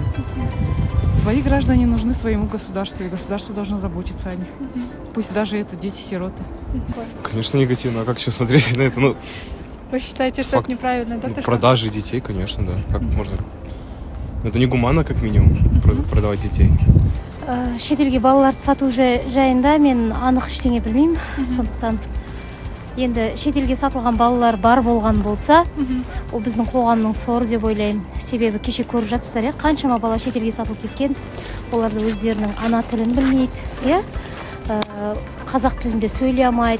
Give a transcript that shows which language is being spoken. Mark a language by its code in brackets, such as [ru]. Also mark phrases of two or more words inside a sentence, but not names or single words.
[ru] Свои граждане нужны своему государству, и государство должно заботиться о них. Пусть даже это дети-сироты. Конечно, негативно. А как еще смотреть на это? Вы считаете, что это неправильно, да? Продажи детей, конечно, да. Как можно? Это негуманно, как минимум, продавать детей. [kk] Шетелге балаларды сату жайында мен анық ештеңе білмеймін. Сондықтан енді шетелге сатылған балалар бар болған болса, ол біздің қоғамның соры деп ойлаймын. Себебі кеше көріп жатсыздар, қаншама бала шетелге сатылып кеткен, оларды өздерінің ана тілін білмейді, қазақ тілінде сөйлей алмайды.